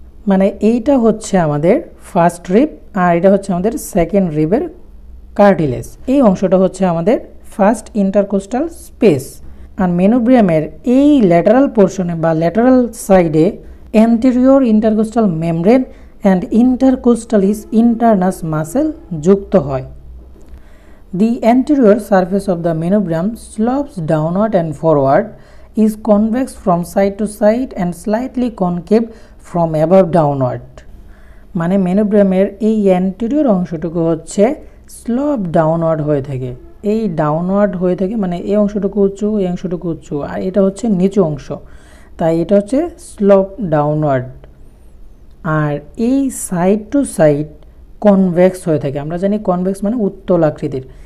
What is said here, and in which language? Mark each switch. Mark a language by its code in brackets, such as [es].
[bn] মানে এইটা হচ্ছে আমাদের ফার্স্ট রিব আর এটা হচ্ছে আমাদের সেকেন্ড রিবের কার্টিলেজ। এই অংশটা হচ্ছে আমাদের ফার্স্ট ইন্টারকোস্টাল স্পেস। আর মেনোব্রিয়ামের এই ল্যাটারাল পোর্শনে বা ল্যাটারাল সাইডে anterior intercostal membrane and ইন্টারকোস্টালিস ইন্টারনাস muscle যুক্ত হয়। [en] The anterior surface of the manubrium slopes downward and forward, is convex from side to side and slightly concave from above downward. [bn] মানে মেনোব্রিয়ামের এই anterior অংশটুকু হচ্ছে slope downward হয়ে থাকে, এই ডাউনওয়ার্ড হয়ে থাকে মানে এই অংশটুকু উঁচু এই অংশটুকু উঁচু আর এটা হচ্ছে নিচু অংশ, তাই এটা হচ্ছে স্লোপ ডাউনওয়ার্ড। আর এই সাইড টু সাইড কনভেক্স হয়ে থাকে, আমরা জানি কনভেক্স মানে উত্তল আকৃতির।